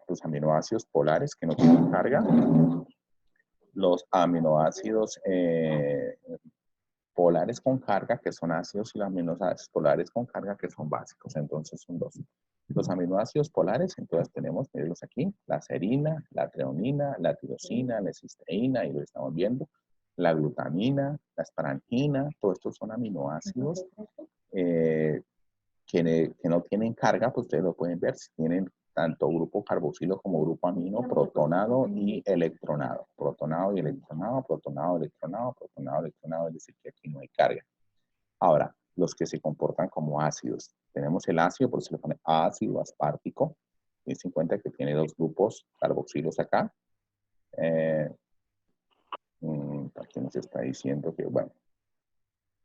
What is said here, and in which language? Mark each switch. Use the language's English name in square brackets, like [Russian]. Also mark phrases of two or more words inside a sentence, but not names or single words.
[Spanish] Los aminoácidos polares que no tienen carga, los aminoácidos polares con carga, que son ácidos, y los aminoácidos polares con carga, que son básicos. Entonces son dos. Los aminoácidos polares, entonces tenemos, mírenlos aquí, la serina, la treonina, la tirosina, la cisteína, y lo estamos viendo, la glutamina, la asparagina, todos estos son aminoácidos que no tienen carga, pues ustedes lo pueden ver, si tienen tanto grupo carboxilo como grupo amino, protonado y electronado. Protonado y electronado, protonado, electronado, protonado, electronado, es decir, que aquí no hay carga. Ahora, los que se comportan como ácidos. Tenemos el ácido, por eso le pone ácido aspartico. Tienes en cuenta que tiene dos grupos carboxilos acá. Aquí nos está diciendo que, bueno,